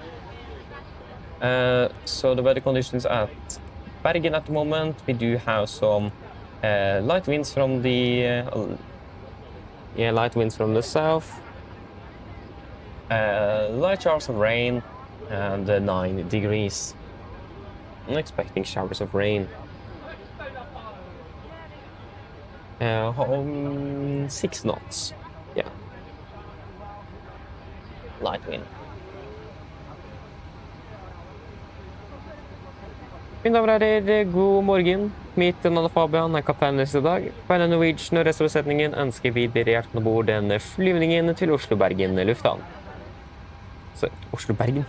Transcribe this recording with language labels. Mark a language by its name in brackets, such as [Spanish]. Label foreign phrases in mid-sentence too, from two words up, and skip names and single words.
[English] So the weather conditions at Bergen at the moment, we do have some light winds from the light winds from the south, light showers of rain, and 9 degrees. I'm expecting showers of rain. 6 knots. Yeah. Light wind. [Norwegian] Mine damer og herrer, god morgen. Mitt navn er Fabian, er kaptein i dag. På vegne av Norwegian og resten av besetningen ønsker vi dere hjertelig om bord den flyvningen til Oslo-Bergen lufthavn. Oslo-Bergen?